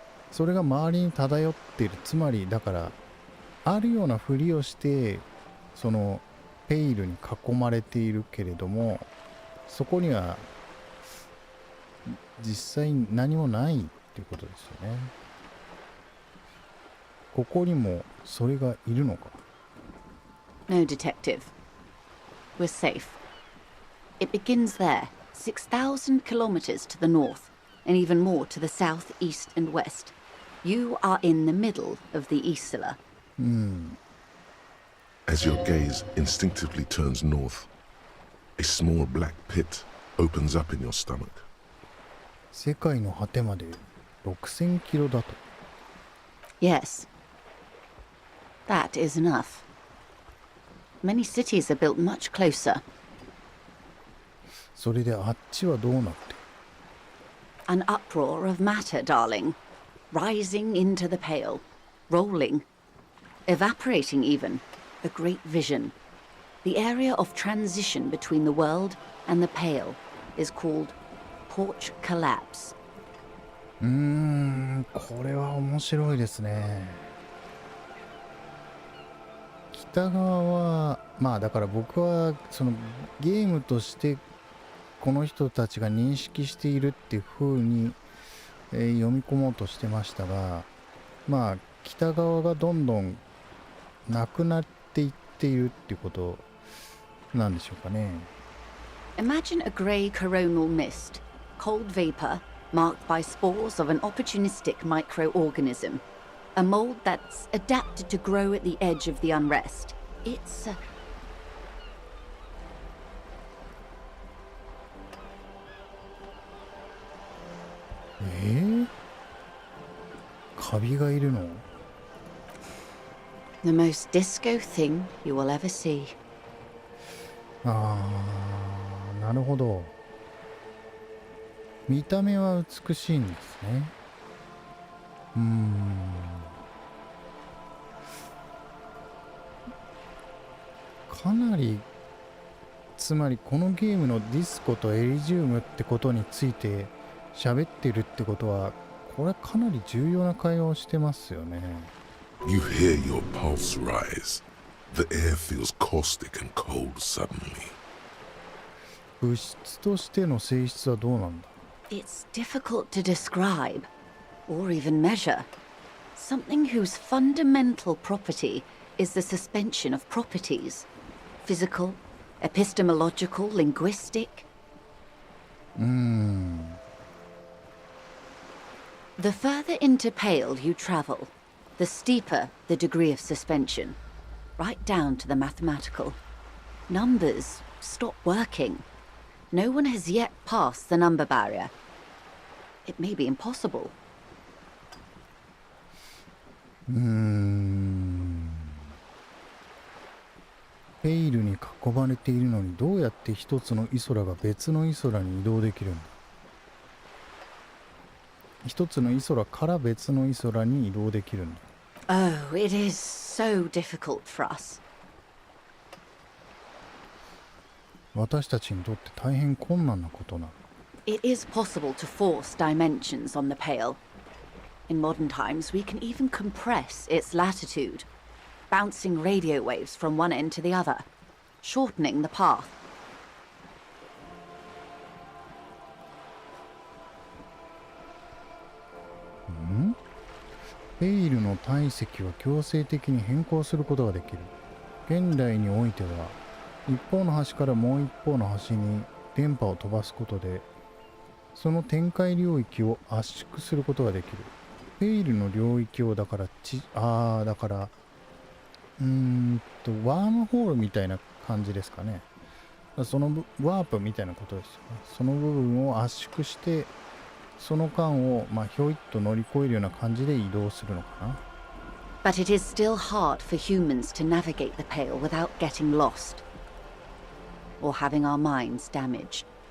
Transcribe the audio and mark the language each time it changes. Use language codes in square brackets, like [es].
[ja] それが周りに漂っている。つまりだからあるようなふりをしてそのペイルに囲まれているけれども、そこには実際に何もないっていうことですよね。ここにもそれがいるのか。 [en] No, Detective. We're safe. It begins there, 6,000 kilometers to the north, and even more to the south, east, and west. You are in the middle of the Isla. As your gaze instinctively turns north, a small black pit opens up in your stomach. [ja] 世界の果てまで6000キロだと。 [en] Yes. That is enough. Many cities are built much closer. [ja] それであっちはどうなってる？ [en] An uproar of matter, darling. Rising into the Pale. Rolling. Evaporating even. A great vision. The area of transition between the world and the Pale. is called porch collapse. [ja] これは面白いですね。北側はまあだから僕はそのゲームとしてこの人たちが認識しているっていう風に、読み込もうとしてましたが、まあ北側がどんどんなくなっていっているっていうことなんでしょうかね。 [en] Imagine a grey coronal mist, cold vapor marked by spores of an opportunistic microorganism, a mold that's adapted to grow at the edge of the unrest. It's [ja] カビがいるの？ [en] the most disco thing you will ever see. [ja] なるほど。見た目は美しいんですね。かなり、つまりこのゲームのディスコとエリジウムってことについて喋ってるってことは、これかなり重要な会話をしてますよね。 [en] You hear your pulse rise. The air feels caustic and cold suddenly. [ja] 物質としての性質はどうなんだ？ [en] It's difficult to describe, or even measure. Something whose fundamental property is the suspension of properties. Physical, epistemological, linguistic. The further into Pale you travel, the steeper the degree of suspension, right down to the mathematical. Numbers stop working. No one has yet passed the number barrier. It may be impossible. [ja] ペイルに囲まれているのにどうやって一つのイソラが別のイソラに移動できるんだ？一つのイソラから別のイソラに移動できるんだ。 [en] Oh, it is so difficult for us. [ja] 私たちにとって大変困難なことなの。 [en] It is possible to force dimensions on the Pale. In modern times, we can even compress its latitude, bouncing radio waves from one end to the other, shortening the path. [ja] ペイルの体積は強制的に変更することができる。現代においては、一方の端からもう一方の端に電波を飛ばすことで、その展開領域を圧縮することができる。ペイルの領域をだからだからワームホールみたいな感じですかね。そのワープみたいなことですよね。その部分を圧縮して、その間をひょいっと乗り越えるような感じで移動するのかな。 [en] But it is still hard for humans to navigate the Pale without getting lost or having our minds damaged.